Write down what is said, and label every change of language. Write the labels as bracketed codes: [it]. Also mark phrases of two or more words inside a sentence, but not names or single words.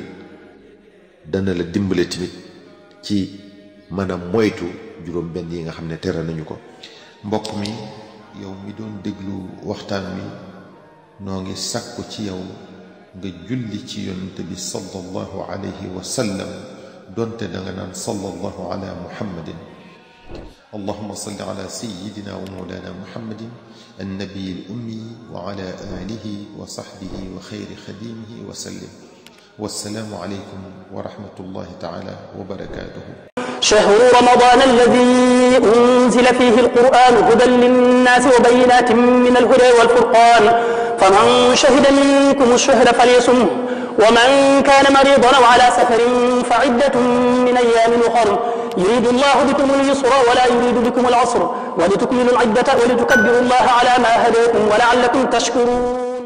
[wo] dana la dimbale tamit ci mën a moytu juróom benn yi nga xam ne tere nañu ko. mbokk mi yow mi doon déglu waxtaan wi noo ngi sàkku ci yow nga julli ci yonent bi [ar] صلى الله عليه وسلم [wo] donte da nga naan [ar] صلى الله على محمد. اللهم صل على سيدنا ومولانا محمد النبي الأمي وعلى آله وصحبه وخير خديمه وسلم. والسلام عليكم ورحمة الله تعالى وبركاته. شهر رمضان الذي أنزل فيه القرآن هدى للناس وبينات من الهدى والفرقان فمن شهد منكم الشهر فليصمه ومن كان مريضا أو على سفر فعدة من أيام أخر يريد الله بكم اليسر ولا يريد بكم العسر ولتكملوا العدة ولتكبروا الله على ما هداكم ولعلكم تشكرون.